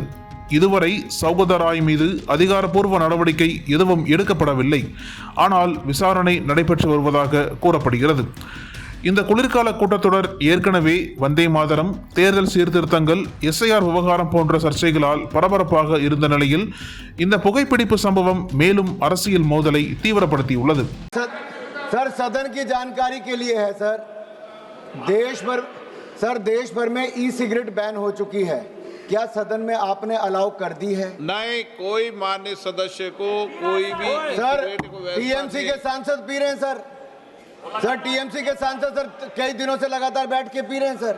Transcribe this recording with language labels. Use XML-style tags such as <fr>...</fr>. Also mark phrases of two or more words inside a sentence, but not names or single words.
<ta>இதுவரை சௌகதா ராய் மீது அதிகாரப்பூர்வ நடவடிக்கை எதுவும் எடுக்கப்படவில்லை, ஆனால் விசாரணை நடைபெற்று வருவதாக கூறப்படுகிறது. இந்த குளிர்கால கூட்டத்தொடர் ஏற்கனவே வந்தே மாதரம், தேர்தல் சீர்திருத்தங்கள், SIR விவகாரம் போன்ற சர்ச்சைகளால் பரபரப்பாக இருந்த நிலையில் இந்த புகைப்பிடிப்பு சம்பவம் மேலும் அரசியல் மோதலை தீவிரப்படுத்தியுள்ளது.</ta> <hi>सर सदन की जानकारी के लिए है सर, देश भर में सिगरेट बैन हो चुकी है, क्या सदन में आपने अलाउ कर दी है? नहीं, कोई माननीय सदस्य को कोई भी सर TMC के सांसद पी रहे हैं सर TMC के सांसद सर कई दिनों से लगातार बैठ के पी रहे हैं सर।</hi>